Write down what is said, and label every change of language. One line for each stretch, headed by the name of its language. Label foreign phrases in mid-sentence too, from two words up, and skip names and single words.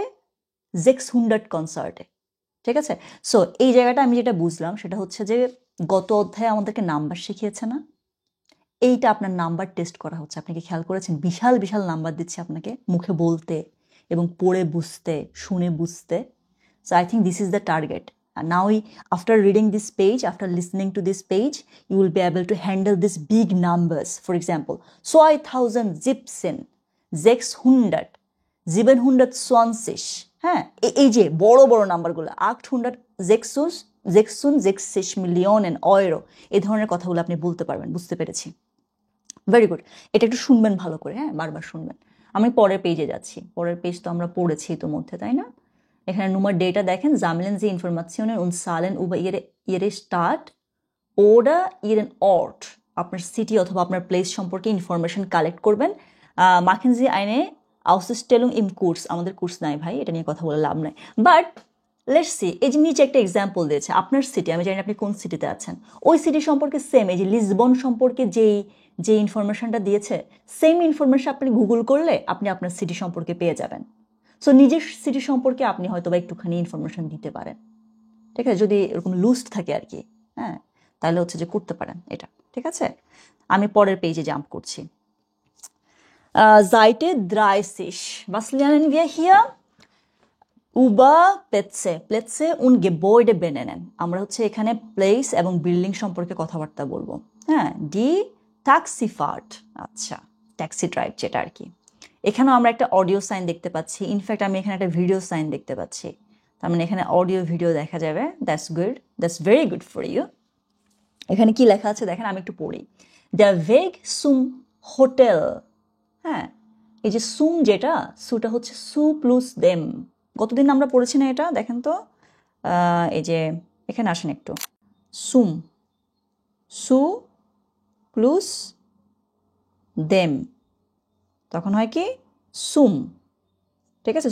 German: 600 Konzerte.
Bangla: ঠিক আছে? সো এই জায়গাটা আমি যেটা বুঝলাম সেটা হচ্ছে যে গত অধ্যায়ে আমাদেরকে নাম্বার শিখিয়েছে না, এইটা আপনার নাম্বার টেস্ট করা হচ্ছে। আপনি কি খেয়াল করেছেন? বিশাল বিশাল নাম্বার দিচ্ছে আপনাকে মুখে বলতে এবং পড়ে বুঝতে, শুনে বুঝতে।
English: So I think this is the target. Now, after reading this page, after listening to this page, you will be able to handle these big numbers. For example, 2017, 600, 720,
Bangla: হ্যাঁ, এই যে বড় বড় নাম্বারগুলো,
German: 866 Millionen Euro,
Bangla: এই ধরনের কথাগুলো আপনি বলতে পারবেন। বুঝতে পেরেছি,
English: very good.
Bangla: এটা একটু শুনবেন ভালো করে, হ্যাঁ, বারবার শুনবেন। আমি পরের পেজে যাচ্ছি। পরের পেজ তো আমরা পড়েছি ইতোমধ্যে, তাই না? এখানে Nummer ডেটা দেখেন,
German: sammeln Sie Informationen und Zahlen über ihre Stadt oder ihren Ort.
Bangla: আপনার সিটি অথবা আপনার প্লেস সম্পর্কে
English: information collect
Bangla: করবেন।
German: machen Sie eine Ausstellung im Kurs.
Bangla: আমাদের কোর্স নাই ভাই, এটা নিয়ে কথা বলে লাভ নাই।
English: but let's see,
Bangla: এই যে নিচে একটা এক্সাম্পল দিয়েছে, আপনার সিটি, আমি জানি আপনি কোন সিটিতে আছেন, ওই সিটি সম্পর্কে সেম, এই যে লিসবন সম্পর্কে যে ইনফরমেশনটা দিয়েছে, সেম ইনফরমেশন আপনি গুগল করলে আপনি আপনার সিটি সম্পর্কে পেয়ে যাবেন। সো নিজের সিটি সম্পর্কে আপনি হয়তো বা একটুখানি ইনফরমেশন দিতে পারেন, ঠিক আছে, যদি এরকম লুজড থাকে আর কি, হ্যাঁ, তাহলে হচ্ছে যে করতে পারেন এটা, ঠিক আছে। আমি পরের পেজে জাম্প করছি। Seite 30.
German: Was lernen wir hier? Über Plätze und Gebäude benennen.
Bangla: আমরা হচ্ছে এখানে প্লেস এবং বিল্ডিং সম্পর্কে কথাবার্তা বলবো, হ্যাঁ।
German: Die Taxifahrt,
Bangla: আচ্ছা,
English: taxi drive
Bangla: যেটা আর কি। এখানেও আমরা একটা
English: audio sign
Bangla: দেখতে পাচ্ছি, ইনফ্যাক্ট আমি এখানে একটা
English: video sign
Bangla: দেখতে পাচ্ছি, তার মানে এখানে
English: audio video
Bangla: দেখা যাবে।
English: That's good, that's very good for you.
Bangla: এখানে কি লেখা আছে দেখেন, আমি একটু পড়ি।
German: Der Weg zum Hotel,
Bangla: হ্যাঁ, এই যে সুম, যেটা সুটা হচ্ছে
German: zu plus dem.
Bangla: গতদিন আমরা পড়েছি না এটা? দেখেন তো, এই যে এখানে আসেন একটু, সুম,
German: zu plus dem,
Bangla: তখন হয় কি সুম, ঠিক আছে।